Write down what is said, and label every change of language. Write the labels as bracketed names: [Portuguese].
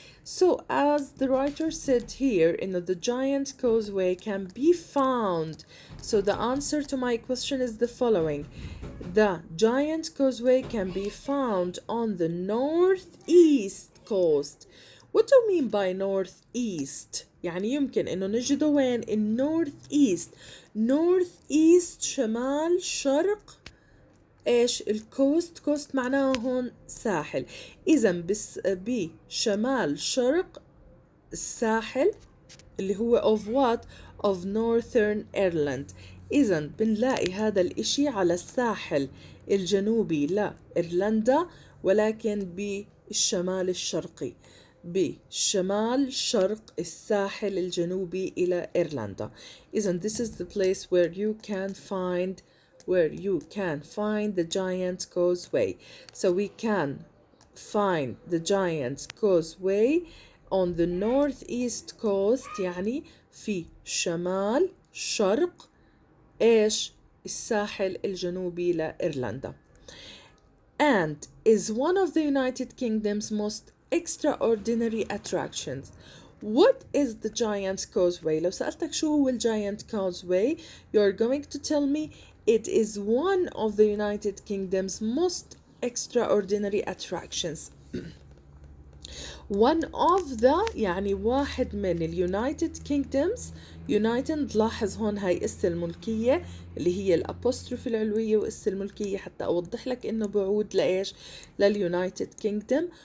[English] So, as the writer said here, the giant causeway can be found. So, the answer to my question is the following: the giant causeway can be found on the northeast coast. What do you mean by northeast؟ [Arabic] يعني يمكن إنه نجده وين؟ [English] in northeast. [Arabic] northeast شمال شرق ايش الكوست كوست معناها هون ساحل اذا بس بشمال شرق الساحل اللي هو [English] of what of northern Ireland [Arabic] اذا بنلاقي هذا الاشي على الساحل الجنوبي لإيرلندا ولكن بالشمال الشرقي بشمال شرق الساحل الجنوبي إلى إيرلندا إذا [English] this is the place where you can find the giant causeway. So we can find the giant causeway on the northeast coast [Arabic] يعني في شمال شرق إيش الساحل الجنوبي لإيرلندا. [English] And is one of the United Kingdom's most extraordinary attractions. What is the giant causeway? [Arabic] لو سألتك شو هو [English] giant causeway, you're going to tell me it is one of the United Kingdom's most extraordinary attractions. one of the [Arabic] يعني واحد من [English] United Kingdoms. [Arabic] United لاحظ هون هاي اس الملكية اللي هي الأبوستروف العلوية وإس الملكية حتى أوضح لك إنه بعود لإيش لليونايتد Kingdom.